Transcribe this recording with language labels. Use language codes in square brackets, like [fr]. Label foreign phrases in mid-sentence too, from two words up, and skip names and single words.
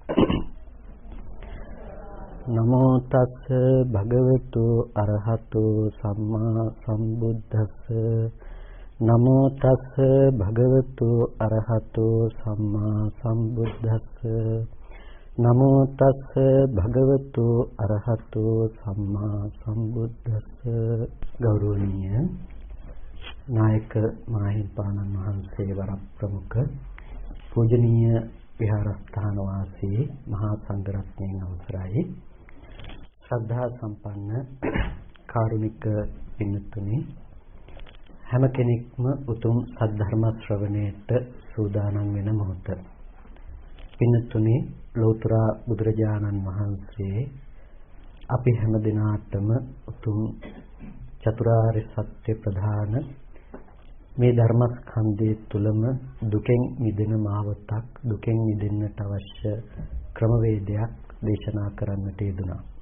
[pi] නමෝ තස්ස භගවතු අරහතෝ සම්මා සම්බුද්දස්ස නමෝ තස්ස භගවතු අරහතෝ සම්මා සම්බුද්දස්ස නමෝ තස්ස භගවතු අරහතෝ සම්මා සම්බුද්දස්ස ගෞරවනීය [si] නායක මාහිම්පාණන් වහන්සේ වරප්‍රමුඛ පූජනීය විහාරස්ථාන වාසී මහා සංඝරත්නයන් අවසරයි ශ්‍රද්ධා සම්පන්න කාරුණික පින්තුනි හැම කෙනෙක්ම උතුම් සද්ධර්ම ශ්‍රවණයට සූදානම් වෙන මොහොත පින්තුනි ලෝතර බුදුරජාණන් වහන්සේ අපි හැම දිනාටම උතුම් චතුරාර්ය සත්‍ය ප්‍රධාන මේ ධර්මස්කන්ධය තුලම දුකෙන් මිදෙන මාවතක් දුකෙන් මිදෙන්නට අවශ්‍ය ක්‍රමවේදයක් දේශනා කරන්නට යෙදුණා.